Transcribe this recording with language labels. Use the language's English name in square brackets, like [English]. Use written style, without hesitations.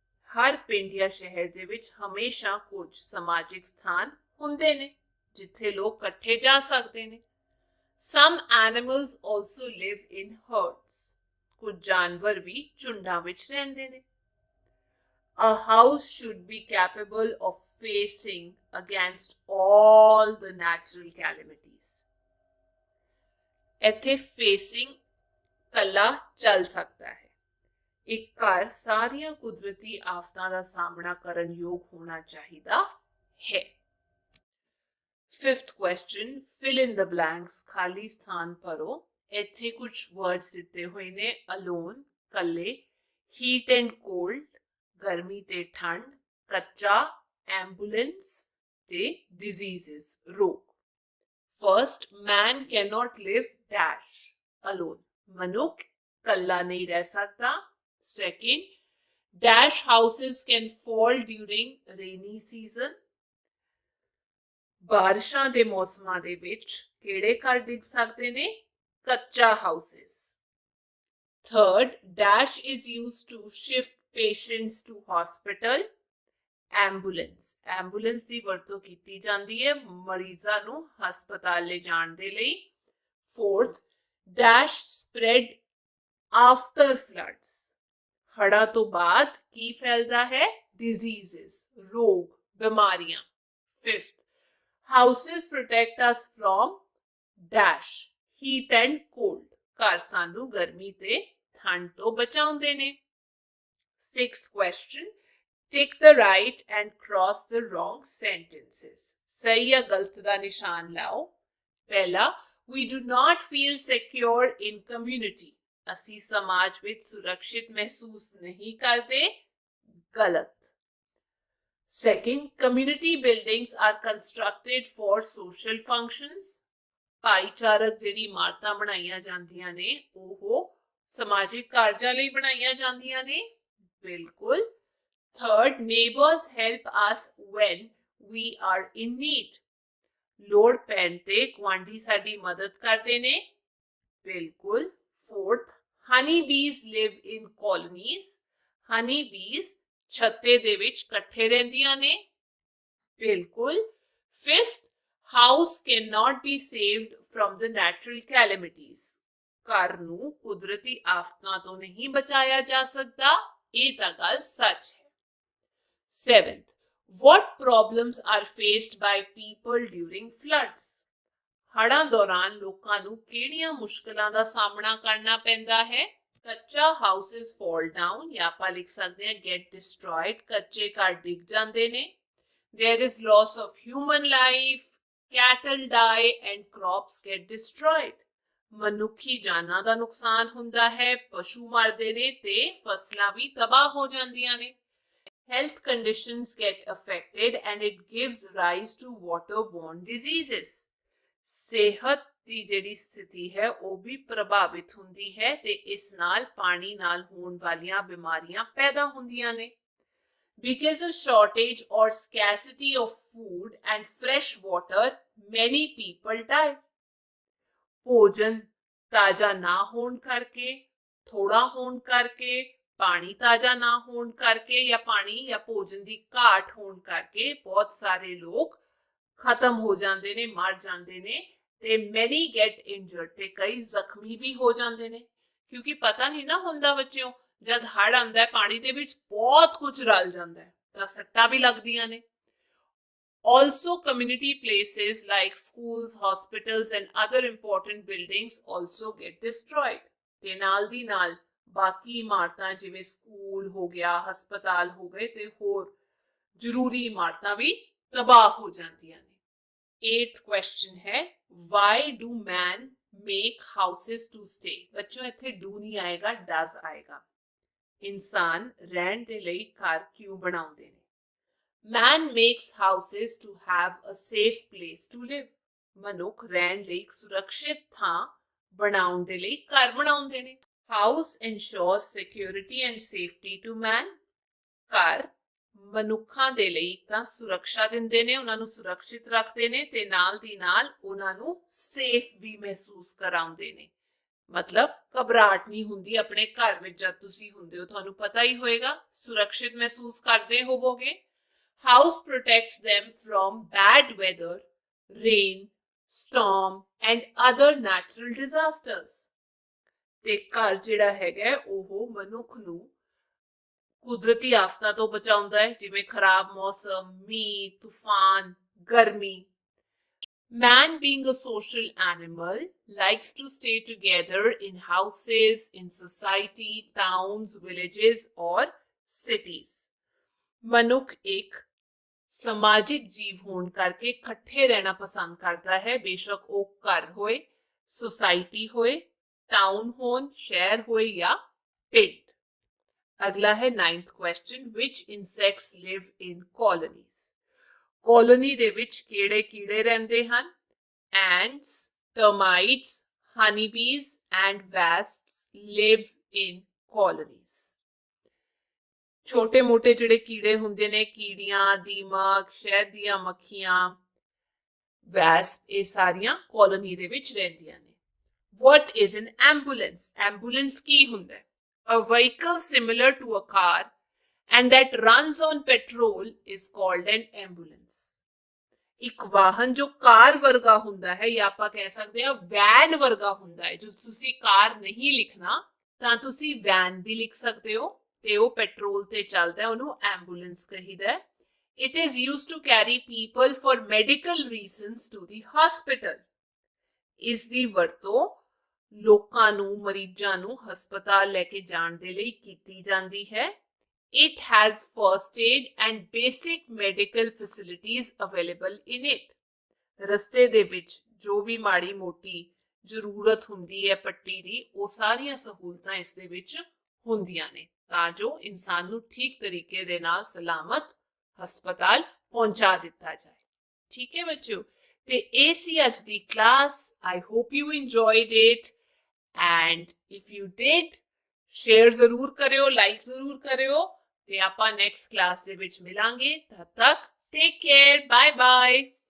[Punjabi] ਹਰ ਪਿੰਡ ਜਾਂ ਸ਼ਹਿਰ ਦੇ ਵਿੱਚ ਹਮੇਸ਼ਾ ਕੁਝ ਸਮਾਜਿਕ ਸਥਾਨ ਹੁੰਦੇ ਨੇ ਜਿੱਥੇ ਲੋਕ ਇਕੱਠੇ ਜਾ ਸਕਦੇ ਨੇ। [English] Some animals also live in herds. [Punjabi] ਕੁਝ ਜਾਨਵਰ ਵੀ ਝੁੰਡਾਂ ਵਿੱਚ ਰਹਿੰਦੇ ਨੇ। [English] A house should be capable of facing against all the natural calamities. [Punjabi] ਇੱਥੇ facing ਕੱਲਾ ਚੱਲ ਸਕਦਾ ਹੈ। ਇੱਕ ਘਰ ਸਾਰੀਆਂ ਕੁਦਰਤੀ ਆਫਤਾਂ ਦਾ ਸਾਹਮਣਾ ਕਰਨ ਯੋਗ ਹੋਣਾ ਚਾਹੀਦਾ ਹੈ। [English] Fifth question, fill in the blanks, [Punjabi] ਖਾਲੀ ਸਥਾਨ ਭਰੋ। ਇੱਥੇ ਕੁਝ words ਦਿੱਤੇ ਹੋਏ ਨੇ, alone, ਕੱਲੇ, [English] heat and cold, [Punjabi] ਗਰਮੀ ਤੇ ਠੰਡ, ਕੱਚਾ, ambulance ਤੇ diseases, ਰੋਗ। [English] First, man cannot live dash alone. [Punjabi] ਮਨੁੱਖ ਕੱਲਾ ਨਹੀਂ ਰਹਿ ਸਕਦਾ। [English] Second, dash houses can fall during rainy season. [Punjabi] ਬਾਰਿਸ਼ਾਂ ਦੇ ਮੌਸਮਾਂ ਦੇ ਵਿੱਚ ਕਿਹੜੇ ਘਰ ਡਿੱਗ ਸਕਦੇ ਨੇ? ਕੱਚਾ houses. [English] Third, dash is used to shift patients to hospital. Ambulance. [Punjabi] Ambulance ਦੀ ਵਰਤੋਂ ਕੀਤੀ ਜਾਂਦੀ ਹੈ ਮਰੀਜ਼ਾਂ ਨੂੰ ਹਸਪਤਾਲ ਲੈ ਜਾਣ ਦੇ ਲਈ। [English] Fourth, dash spread after floods. [Punjabi] ਹੜ੍ਹਾਂ ਤੋਂ ਬਾਅਦ ਕੀ ਫੈਲਦਾ ਹੈ? Diseases, ਰੋਗ, ਬਿਮਾਰੀਆਂ। [English] Fifth, houses protect us from dash, heat and cold. [Punjabi] ਘਰ ਸਾਨੂੰ ਗਰਮੀ ਤੇ ਠੰਡ ਤੋਂ ਬਚਾਉਂਦੇ ਨੇ। [English] Sixth question, tick the right and cross the wrong sentences. [Punjabi] ਸਹੀ ਜਾਂ ਗਲਤ ਦਾ ਨਿਸ਼ਾਨ ਲਾਓ। ਪਹਿਲਾ, [English] we do not feel secure in community. [Punjabi] ਅਸੀਂ ਸਮਾਜ ਵਿੱਚ ਸੁਰੱਖਿਅਤ ਮਹਿਸੂਸ ਨਹੀਂ ਕਰਦੇ। ਗਲਤ। [English] Second, community buildings are constructed for social functions. [Punjabi] ਭਾਈਚਾਰਕ ਜਿਹੜੀ ਇਮਾਰਤਾਂ ਬਣਾਈਆਂ ਜਾਂਦੀਆਂ ਨੇ ਉਹ ਸਮਾਜਿਕ ਕਾਰਜਾਂ ਲਈ ਬਣਾਈਆਂ ਜਾਂਦੀਆਂ ਨੇ। ਬਿਲਕੁਲ [English] Third, neighbors help us when we are in need. [Punjabi] ਲੋੜ ਪੈਣ ਤੇ ਗੁਆਂਢੀ ਸਾਡੀ ਮਦਦ ਕਰਦੇ ਨੇ। ਬਿਲਕੁਲ। [English] Fourth, honey bees live in colonies. [Punjabi] Honey bees ਛੱਤੇ ਦੇ ਵਿੱਚ ਇਕੱਠੇ ਰਹਿੰਦੀਆਂ ਨੇ। ਬਿਲਕੁਲ। [English] Fifth, house cannot be saved from the natural calamities. [Punjabi] ਘਰ ਨੂੰ ਕੁਦਰਤੀ ਆਫਤਾਂ ਤੋਂ ਨਹੀਂ ਬਚਾਇਆ ਜਾ ਸਕਦਾ। ਇਹ ਤਾਂ ਗੱਲ ਸੱਚ ਹੈ। [English] Seventh, what problems are faced by people during floods? [Punjabi] ਹੜ੍ਹਾਂ ਦੌਰਾਨ ਲੋਕਾਂ ਨੂੰ ਕਿਹੜੀਆਂ ਮੁਸ਼ਕਲਾਂ ਦਾ ਸਾਹਮਣਾ ਕਰਨਾ ਪੈਂਦਾ ਹੈ? ਕੱਚਾ [English] houses fall down [Punjabi] ਜਾਂ ਆਪਾਂ ਲਿਖ ਸਕਦੇ ਹਾਂ [English] get destroyed, [Punjabi] ਕੱਚੇ ਘਰ ਡਿੱਗ ਜਾਂਦੇ ਨੇ। [English] There is loss of human life, cattle die and crops get destroyed. [Punjabi] ਮਨੁੱਖੀ ਜਾਨਾਂ ਦਾ ਨੁਕਸਾਨ ਹੁੰਦਾ ਹੈ, ਪਸ਼ੂ ਮਰਦੇ ਨੇ ਤੇ ਫਸਲਾਂ ਵੀ ਤਬਾਹ ਹੋ ਜਾਂਦੀਆਂ ਨੇ। [English] Health conditions get affected and it gives rise to waterborne diseases. [Punjabi] ਸਿਹਤ ਦੀ ਜਿਹੜੀ ਸਥਿਤੀ ਹੈ ਉਹ ਵੀ ਪ੍ਰਭਾਵਿਤ ਹੁੰਦੀ ਹੈ ਤੇ ਇਸ ਨਾਲ ਪਾਣੀ ਨਾਲ ਹੋਣ ਵਾਲੀਆਂ ਬਿਮਾਰੀਆਂ ਪੈਦਾ ਹੁੰਦੀਆਂ ਨੇ। [English] Because of shortage or scarcity of food and fresh water, many people die. [Punjabi] ਭੋਜਨ ਤਾਜ਼ਾ ਨਾ ਹੋਣ ਕਰਕੇ, ਥੋੜਾ ਹੋਣ ਕਰਕੇ, ਪਾਣੀ ਤਾਜ਼ਾ ਨਾ ਹੋਣ ਕਰਕੇ ਜਾਂ ਪਾਣੀ ਜਾਂ ਭੋਜਨ ਦੀ ਘਾਟ ਹੋਣ ਕਰਕੇ ਬਹੁਤ ਸਾਰੇ ਲੋਕ ਖਤਮ ਹੋ ਜਾਂਦੇ ਨੇ, ਮਰ ਜਾਂਦੇ ਨੇ ਤੇ [English] many get injured [Punjabi] ਤੇ ਕਈ ਜ਼ਖਮੀ ਵੀ ਹੋ ਜਾਂਦੇ ਨੇ ਕਿਉਂਕਿ ਪਤਾ ਨਹੀਂ ਨਾ ਹੁੰਦਾ ਬੱਚਿਓ ਜਦ ਹੜ੍ਹ ਆਉਂਦਾ ਹੈ ਪਾਣੀ ਦੇ ਵਿੱਚ ਬਹੁਤ ਕੁਝ ਰਲ ਜਾਂਦਾ ਹੈ ਤਾਂ ਸੱਟਾਂ ਵੀ ਲੱਗਦੀਆਂ ਨੇ। [English] Also, community places like schools, hospitals and other important buildings also get destroyed. [Punjabi] ਤੇ ਨਾਲ ਦੀ ਨਾਲ ਬਾਕੀ ਇਮਾਰਤਾਂ ਜਿਵੇਂ ਸਕੂਲ ਹੋ ਗਿਆ, ਹਸਪਤਾਲ ਹੋ ਗਏ ਤੇ ਹੋਰ ਜ਼ਰੂਰੀ ਇਮਾਰਤਾਂ ਵੀ ਤਬਾਹ ਹੋ ਜਾਂਦੀਆਂ ਨੇ। [English] 8th question ਹੈ why do man make houses to stay? [Punjabi] ਬੱਚੋ ਇੱਥੇ do ਨਹੀਂ ਆਏਗਾ, does ਆਏਗਾ। ਇਨਸਾਨ ਰਹਿਣ ਦੇ ਲਈ ਘਰ ਕਿਉਂ ਬਣਾਉਂਦੇ ਨੇ? [English] Man makes houses to have a safe place to live. [Punjabi] ਮਨੁੱਖ ਰਹਿਣ ਲਈ ਇੱਕ ਸੁਰੱਖਿਅਤ ਥਾਂ ਬਣਾਉਣ ਦੇ ਲਈ ਘਰ ਬਣਾਉਂਦੇ ਨੇ। [English] House ensures security and safety to man. [Punjabi] ਘਰ ਮਨੁੱਖਾਂ ਦੇ ਲਈ ਤਾਂ ਸੁਰੱਖਿਆ ਦਿੰਦੇ ਨੇ, ਉਹਨਾਂ ਨੂੰ ਸੁਰੱਖਿਅਤ ਰੱਖਦੇ ਨੇ ਤੇ ਨਾਲ ਦੀ ਨਾਲ ਉਹਨਾਂ ਨੂੰ ਸੇਫ ਵੀ ਮਹਿਸੂਸ ਕਰਾਉਂਦੇ ਨੇ। ਮਤਲਬ ਘਬਰਾਹਟ ਨਹੀਂ ਹੁੰਦੀ ਆਪਣੇ ਘਰ ਵਿੱਚ ਜਦ ਤੁਸੀਂ ਹੁੰਦੇ ਹੋ, ਤੁਹਾਨੂੰ ਪਤਾ ਹੀ ਹੋਏਗਾ, ਸੁਰੱਖਿਅਤ ਮਹਿਸੂਸ ਕਰਦੇ ਹੋਵੋਗੇ। [English] House protects them from bad weather, rain, storm and other natural disasters. [Punjabi] ਤੇ ਘਰ ਜਿਹੜਾ ਹੈਗਾ ਉਹ ਮਨੁੱਖ ਨੂੰ ਕੁਦਰਤੀ ਆਫਤਾਂ ਤੋਂ ਬਚਾਉਂਦਾ ਹੈ ਜਿਵੇਂ ਖਰਾਬ ਮੌਸਮ, ਮੀਂਹ, ਤੂਫਾਨ, ਗਰਮੀ। [English] Man, being a social animal, likes to stay together in houses, in society, towns, villages or cities. [Punjabi] ਮਨੁੱਖ ਇੱਕ ਸਮਾਜਿਕ ਜੀਵ ਹੋਣ ਕਰਕੇ ਇਕੱਠੇ ਰਹਿਣਾ ਪਸੰਦ ਕਰਦਾ ਹੈ, ਬੇਸ਼ੱਕ ਉਹ ਘਰ ਹੋਏ, ਸੁਸਾਇਟੀ ਹੋਏ, ਟਾਊਨ ਹੋਣ, ਸ਼ਹਿਰ ਹੋਏ ਜਾਂ ਪਿੰਡ। ਅਗਲਾ ਹੈ [English] 9th question, which insects live in colonies? [Punjabi] Colony ਦੇ ਵਿੱਚ ਕਿਹੜੇ ਕੀੜੇ ਰਹਿੰਦੇ ਹਨ? [English] Ants, termites, honeybees and wasps live in colonies. [Punjabi] ਛੋਟੇ ਮੋਟੇ ਜਿਹੜੇ ਕੀੜੇ ਹੁੰਦੇ ਨੇ, ਕੀੜੀਆਂ, ਦੀਮਕ, ਸ਼ਹਿਦ ਦੀਆਂ ਮੱਖੀਆਂ, ਵੈਸਪ, ਇਹ ਸਾਰੀਆਂ ਕਲੋਨੀ ਦੇ ਵਿੱਚ ਰਹਿੰਦੀਆਂ ਨੇ। [English] What is an ambulance? Ambulance [Punjabi] ਕੀ ਹੁੰਦਾ ਹੈ? [English] A vehicle similar to a car and that runs on petrol is called an ambulance. [Punjabi] ਇੱਕ ਵਾਹਨ ਜੋ ਕਾਰ ਵਰਗਾ ਹੁੰਦਾ ਹੈ ਜਾਂ ਆਪਾਂ ਕਹਿ ਸਕਦੇ ਹਾਂ ਵੈਨ ਵਰਗਾ ਹੁੰਦਾ ਹੈ। ਜੋ ਤੁਸੀਂ ਕਾਰ ਨਹੀਂ ਲਿਖਣਾ ਤਾਂ ਤੁਸੀਂ ਵੈਨ ਵੀ ਲਿਖ ਸਕਦੇ ਹੋ ਤੇ ਉਹ ਪੈਟਰੋਲ ਤੇ ਚੱਲਦਾ ਹੈ, ਉਹਨੂੰ ਐਂਬੂਲੈਂਸ ਕਹੀਦਾ ਹੈ। [English] It is used to carry people for medical reasons to the hospital. [Punjabi] ਇਸ ਦੀ ਵਰਤੋਂ ਲੋਕਾਂ ਨੂੰ, ਮਰੀਜ਼ਾਂ ਨੂੰ ਹਸਪਤਾਲ ਲੈ ਕੇ ਜਾਣ ਦੇ ਲਈ ਕੀਤੀ ਜਾਂਦੀ ਹੈ। [English] It has first aid and basic medical facilities available in it. [Punjabi] ਰਸਤੇ ਦੇ ਵਿੱਚ ਜੋ ਵੀ ਮਾੜੀ ਮੋਟੀ ਜ਼ਰੂਰਤ ਹੁੰਦੀ ਹੈ ਪੱਟੀ ਦੀ, ਉਹ ਸਾਰੀਆਂ ਸਹੂਲਤਾਂ ਇਸ ਦੇ ਵਿੱਚ ਹੁੰਦੀਆਂ ਨੇ ਤਾਂ ਜੋ ਇਨਸਾਨ ਨੂੰ ਠੀਕ ਤਰੀਕੇ ਦੇ ਨਾਲ ਸਲਾਮਤ ਹਸਪਤਾਲ ਪਹੁੰਚਾ ਦਿੱਤਾ ਜਾਏ। ਠੀਕ ਹੈ ਬੱਚਿਓ, ਤੇ ਇਹ ਸੀ ਅੱਜ ਦੀ class. [English] I hope you enjoyed it and if you did, share [Punjabi] ਜ਼ਰੂਰ ਕਰਿਓ, [English] like ਜ਼ਰੂਰ ਕਰਿਓ [Punjabi] ਤੇ ਆਪਾਂ ਨੈਕਸਟ ਕਲਾਸ ਦੇ ਵਿੱਚ ਮਿਲਾਂਗੇ। ਤਦ ਤੱਕ [English] take care, [Punjabi] ਬਾਏ ਬਾਏ।